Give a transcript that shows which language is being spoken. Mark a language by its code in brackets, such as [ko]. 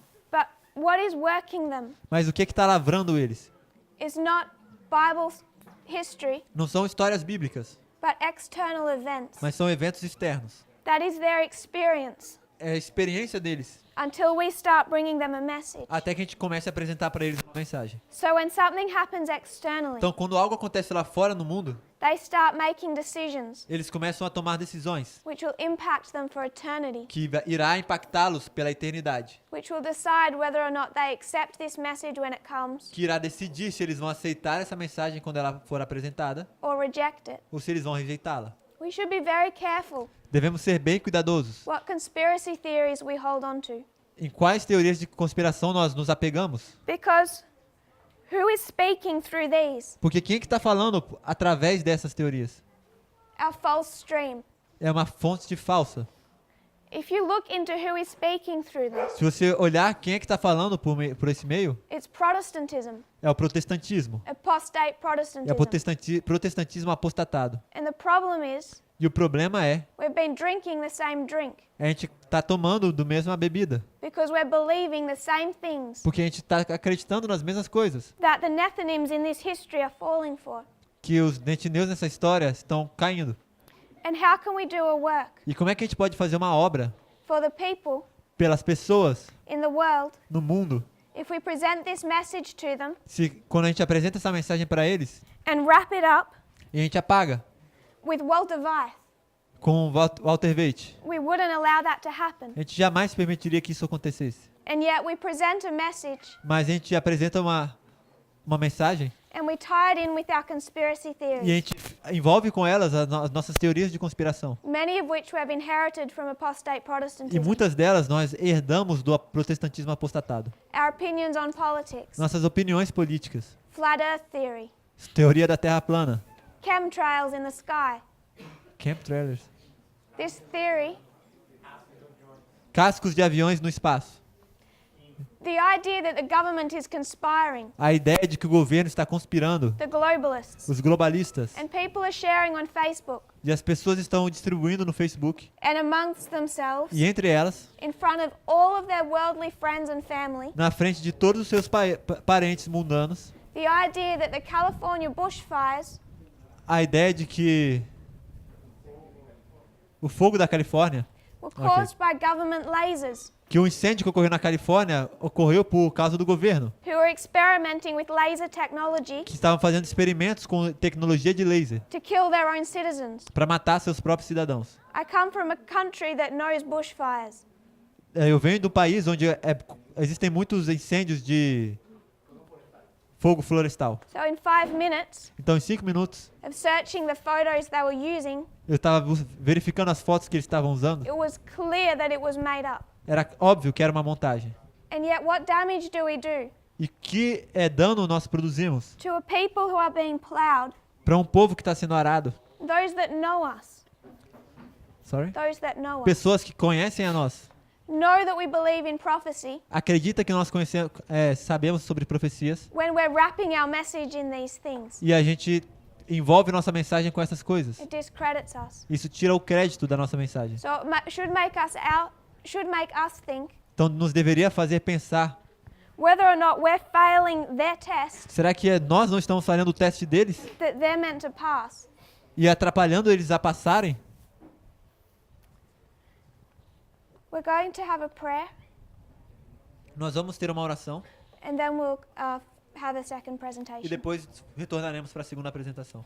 [en] But what is working them [pt] Mas o que está lavrando eles? [en] is not Bible history, [pt] Não são histórias bíblicas, [en] but external events. [pt] mas são eventos externos. [en] That is their experience [pt] É a experiência deles, [en] until we start bringing them a message. [pt] até que a gente comece a apresentar para eles uma mensagem. [en] So when something happens externally, [pt] Então, quando algo acontece lá fora no mundo, [en] they start making decisions [pt] eles começam a tomar decisões [en] which will impact them for eternity, [pt] que irá impactá-los pela eternidade, [en] which will decide whether or not they accept this message when it comes [pt] que irá decidir se eles vão aceitar essa mensagem quando ela for apresentada [en] or reject it. [pt] ou se eles vão rejeitá-la. [en] We should be very careful [pt] Devemos ser bem cuidadosos [en] what conspiracy theories we hold on to, [pt] em quais teorias de conspiração nós nos apegamos, [en] because who is speaking through these? [pt] porque quem é que está falando através dessas teorias? [en] Our false stream. [pt] É uma fonte falsa. [en] If you look into who is speaking through this, [pt] Se você olhar quem é que está falando por esse meio, [en] it's Protestantism, [pt] é o protestantismo. [en] apostate [pt] É o [en] Protestantism. [pt] protestantismo apostatado. [en] And the problem is, [pt] E o problema é, [en] we've been drinking the same drink [pt] a gente está tomando do mesma bebida, [en] because we're believing the same things [pt] porque a gente está acreditando nas mesmas coisas [en] that the Nethinims in this history are falling for. [pt] que os netineus nessa história estão caindo. [en] And how can we do a work [pt] E como é que a gente pode fazer uma obra [en] for the people [pt] pelas pessoas [en] in the world [pt] no mundo [en] if we present this message to them [pt] se quando a gente apresenta essa mensagem para eles [en] and wrap it up [pt] e a gente apaga [en] with Walter Weiss? [pt] com Walter Waite? [en] We wouldn't allow that to happen. [pt] A gente jamais permitiria que isso acontecesse. [en] And yet we present a message [pt] mas a gente apresenta uma mensagem [en] and we tie it in with our conspiracy [pt] e a [en] theories, [pt] gente envolve com elas as nossas teorias de conspiração. [en] many of which we have inherited from apostate [pt] E [en] Protestantism. [pt] muitas delas nós herdamos do protestantismo apostatado. [en] Our opinions on politics, [pt] Nossas opiniões políticas, [en] flat earth theory, [pt] teoria da Terra plana, [en] chemtrails in the sky. [pt] chemtrailers, [en] This theory, [pt] cascos de aviões no espaço. [en] the idea that the government is conspiring, [pt] A ideia de que o governo está conspirando, [en] the globalists, [pt] os globalistas, [en] and people are sharing on Facebook [pt] e as pessoas estão distribuindo no Facebook, [en] and amongst themselves, [pt] e entre elas, [en] in front of all of their worldly friends and family, [pt] na frente de todos os seus parentes mundanos, [en] the idea that the California bushfires [pt] a ideia de que o fogo da Califórnia, [en] were caused by government lasers [pt] que o incêndio que ocorreu na Califórnia ocorreu por causa do governo, [en] who were experimenting with laser technology [pt] que estavam fazendo experimentos com tecnologia de laser [en] to kill their own citizens. [pt] para matar seus próprios cidadãos. [en] I come from a country that knows bushfires. [pt] Eu venho de um país onde existem muitos incêndios de fogo florestal. [en] So in 5 minutes [pt] Então, em 5 minutos, [en] of searching the photos they were using, [pt] eu estava verificando as fotos que eles estavam usando. [en] it was clear that it was made up. [pt] Era óbvio que era uma montagem. [en] And yet what damage do we do [pt] E que dano nós produzimos [en] to a people who are being plowed, [pt] para um povo que está sendo arado? [en] those that know us, Sorry? those that know us, [pt] Pessoas que conhecem a nós, [en] know that we believe in prophecy [pt] acredita que nós conhecemos, sabemos sobre profecias, [en] when we're wrapping our message in these things. [pt] e a gente envolve nossa mensagem com essas coisas. [en] It discredits us. [pt] Isso tira o crédito da nossa mensagem. [en] So it should make us think [pt] Então, nos deveria fazer pensar, [en] whether or not we're failing their test [pt] será que nós não estamos falhando o teste deles [en] that they're meant to pass. [pt] e atrapalhando eles a passarem? [en] We're going to have a prayer [pt] Nós vamos ter uma oração [en] and then we'll have a second [pt] e [en] presentation. [pt] depois retornaremos para a segunda apresentação.